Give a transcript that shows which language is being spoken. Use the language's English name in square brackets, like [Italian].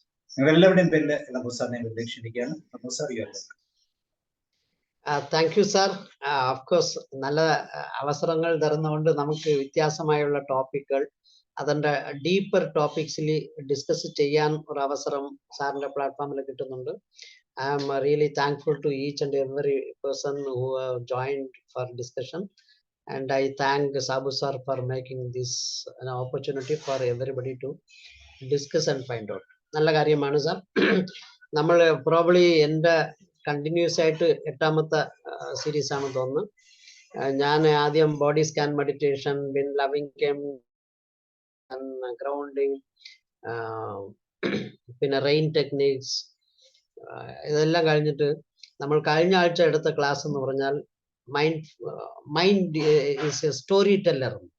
[Malayalam] നിങ്ങളെല്ലാവരുടെയും പേരിൽ നമ്പൂർ സാറിനെ പ്രതീക്ഷിക്കുകയാണ്. നമ്പൂർ sir, [English] Thank you sir. [Malayalam] Of course നല്ല അവസരങ്ങൾ തരുന്നതുകൊണ്ട് നമുക്ക് വ്യത്യാസമായുള്ള ടോപ്പിക്കുകൾ, അതിൻ്റെ ഡീപ്പർ ടോപ്പിക്സിൽ ഡിസ്കസ് ചെയ്യാൻ ഒരു അവസരം സാറിൻ്റെ പ്ലാറ്റ്ഫോമിൽ കിട്ടുന്നുണ്ട്. [English] I am really thankful to each and every person who have joined for discussion, and I thank Sabu sir for making this an opportunity for everybody to discuss and find out. [Malayalam] നല്ല കാര്യമാണ് sir. നമ്മൾ probably എൻ്റെ continuous ആയിട്ട് 8ാമത്തെ series ആണെന്ന് തോന്നുന്നു. ഞാൻ ആദ്യം body scan meditation, bin loving came, grounding, പിന്നെ റെയിൻ ടെക്നിക്സ്, ഇതെല്ലാം കഴിഞ്ഞിട്ട് നമ്മൾ കഴിഞ്ഞ ആഴ്ച എടുത്ത ക്ലാസ് എന്ന് പറഞ്ഞാൽ [English] Mind is a story teller.